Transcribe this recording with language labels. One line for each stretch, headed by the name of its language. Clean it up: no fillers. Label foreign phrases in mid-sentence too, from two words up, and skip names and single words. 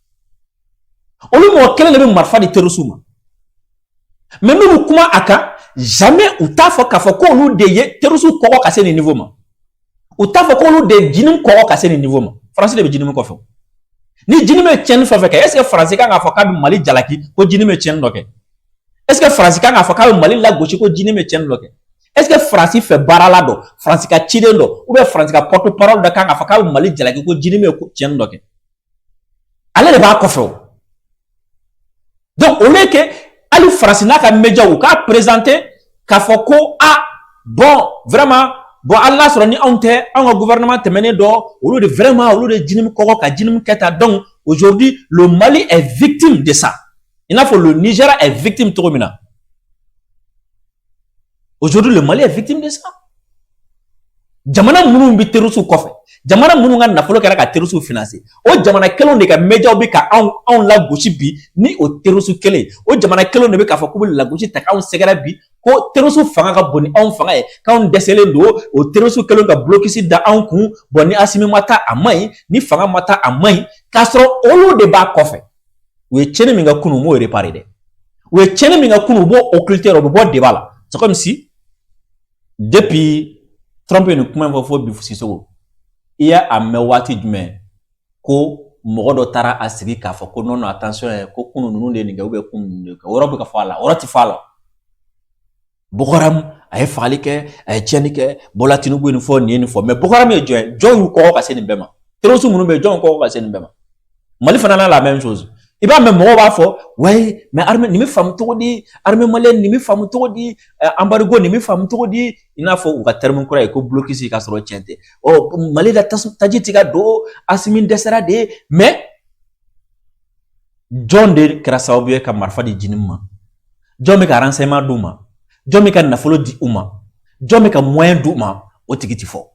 Bambara: olu mɔgɔ kelen de bɛ marifa di terroriste ma, mais n'u kuma a kan jamais u t'a fɔ k'a fɔ ko olu de ye terroriste kɔgɔ ka se nin niveau ma, u t'a fɔ ko olu de ye jinin kɔgɔ ka se nin niveau ma. France de bɛ jinin kɔfɛ. Ni jinin bɛ tiɲɛni fɛn fɛn kɛ,
French: est-ce que
Bambara: France kan k'a fɔ k'a bɛ Mali jalaki ko jinin bɛ tiɲɛni dɔ kɛ?
French: Est-ce que
Bambara: France kan k'a fɔ k'a bɛ Mali lagosi ko jinin bɛ tiɲɛni dɔ kɛ?
French: Est-ce que
Bambara: France fɛ baara la dɔ, France ka ciden dɔ,
French: ou bien
Bambara: France ka porte-parole dɔ kan k'a fɔ k'a bɛ Mali jalaki ko jinin bɛ tiɲɛni dɔ kɛ? Ale de b'a kɔfɛ o.
French: Donc au lieu que
Bambara: ali France n'a ka média ou k'a présenter k'a fɔ ko
French: ah bon vraiment bon
Bambara: Allah sɔrɔ ni anw tɛ anw ka gouvernement tɛmɛnen dɔ olu de vraiment olu de jinin kɔgɔ ka jinin kɛta.
French: Donc aujourd'hui le Mali est victime de ça. Il n'a pas le Nigeria est victime
Bambara: cogo min na.
French: Aujourd'hui le Mali est victime de ça.
Bambara: Jamana minnu bɛ terroriste kɔfɛ, jamana minnu ka nafolo kɛra ka
French: terroriste financer,
Bambara: o jamana kelenw de ka médiaw bɛ ka anw lagosi bi ni o terroriste kelen, o jamana kelenw de bɛ k'a fɔ k'u bɛ lagosi ta k'anw sɛgɛrɛ bi ko terroriste fanga ka bon ni anw fanga ye, k'anw dɛsɛlen don, o terroriste kelenw ka blocus da anw kun, bon ni Assimi ma taa a man ɲi, ni fanga ma taa a man ɲi, k'a sɔrɔ olu de b'a kɔfɛ. U ye tiɲɛni min kɛ kunun u m'o réparer dɛ, u ye tiɲɛni min kɛ kunun u b'o occulter, u bɛ bɔ débat la.
French: C'est comme si depuis
Bambara: Trump ye nin kuma in fɔ fo bi Sisoko, i y'a a mɛn waati jumɛn ko mɔgɔ dɔ taara a sigi k'a fɔ ko
French: non attention
Bambara: ko kunun ninnu de ye nin kɛ ou bien kunun ninnu de ye kɛ, o yɔrɔ bɛ ka fɔ a la, o yɔrɔ ti fɔ a la. Boko Haram a ye fagali kɛ, a ye tiɲɛni kɛ, Bola Tinubu ye nin fɔ, nin ye nin fɔ, mais Boko Haram ye jɔn ye? Jɔn y'u kɔgɔ ka se nin bɛɛ ma? Terroriste minnu bɛ yen jɔn y'u kɔgɔ ka se nin bɛɛ ma? Mali fana n'a
French: la même chose.
Bambara: I b'a mɛn mɔgɔw b'a fɔ
French: ouais mais armée
Bambara: nin bɛ faamu cogo di,
French: armée malienne
Bambara: nin bɛ faamu cogo di, embargo nin bɛ faamu cogo di, i n'a fɔ u ka terme kura ye ko blocus ka sɔrɔ tiɲɛ tɛ. Oh Mali la taji tɛ ka don, Assimi dɛsɛra de, mais jɔn de kɛra sababu ye ka marifa di jinin ma, jɔn bɛ ka renseignement d'u ma, jɔn bɛ ka nafolo di u ma, jɔn bɛ ka moyen d'u ma, o tigi ti fɔ.